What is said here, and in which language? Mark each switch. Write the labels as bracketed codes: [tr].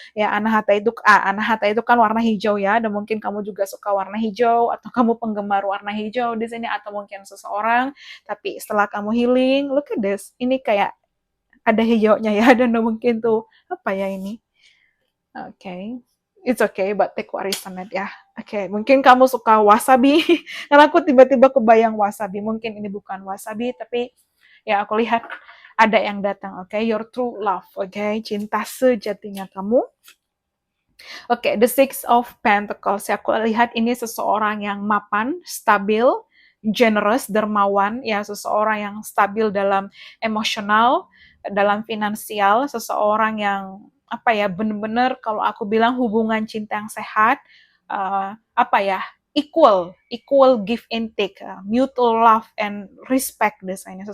[id] Ya, anahata itu kan warna hijau ya, dan mungkin kamu juga suka warna hijau atau kamu penggemar warna hijau di sini atau mungkin seseorang. Tapi setelah kamu healing, [en] look at this. [id] Ini kayak ada hijaunya ya, dan mungkin tuh apa ya ini? Oke. Okay. [en] It's okay, but take what resonate ya. [id] Oke, mungkin kamu suka wasabi. Karena aku tiba-tiba kebayang wasabi. Mungkin ini bukan wasabi, tapi ya aku lihat ada yang datang. Oke, [en] your true love. [id] Oke, cinta sejatinya kamu. Oke, the Six of Pentacles. Aku lihat ini seseorang yang mapan, stabil, generous, dermawan, ya seseorang yang stabil dalam emosional, dalam finansial, seseorang yang apa ya, benar-benar kalau aku bilang hubungan cinta yang sehat, apa ya, [en] equal give and take, mutual love and respect [id] biasanya.